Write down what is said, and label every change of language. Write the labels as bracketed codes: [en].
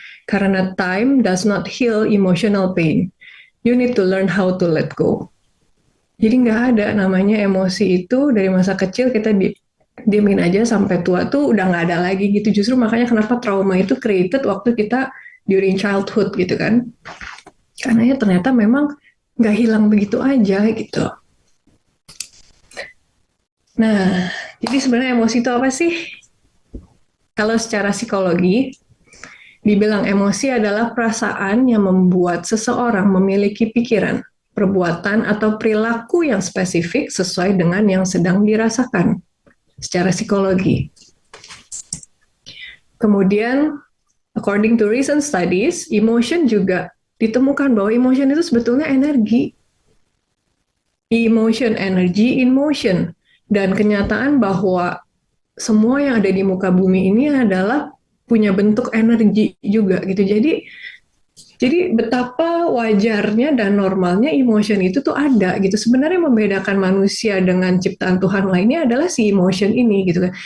[en] Karena time does not heal emotional pain. You need to learn how to let go. [id] Jadi gak ada namanya emosi itu dari masa kecil kita diemin aja sampai tua tuh udah gak ada lagi gitu. Justru makanya kenapa trauma itu created waktu kita during childhood gitu kan. Karena ya ternyata memang nggak hilang begitu aja gitu. Nah, jadi sebenarnya emosi itu apa sih? Kalau secara psikologi, dibilang emosi adalah perasaan yang membuat seseorang memiliki pikiran, perbuatan, atau perilaku yang spesifik sesuai dengan yang sedang dirasakan secara psikologi. Kemudian, according to recent studies, emotion juga ditemukan bahwa emotion itu sebetulnya energi. [en] Emotion, energy in motion. [id] Dan kenyataan bahwa semua yang ada di muka bumi ini adalah punya bentuk energi juga gitu. Jadi betapa wajarnya dan normalnya emotion itu tuh ada gitu. Sebenarnya membedakan manusia dengan ciptaan Tuhan lainnya adalah si emotion ini gitu kan.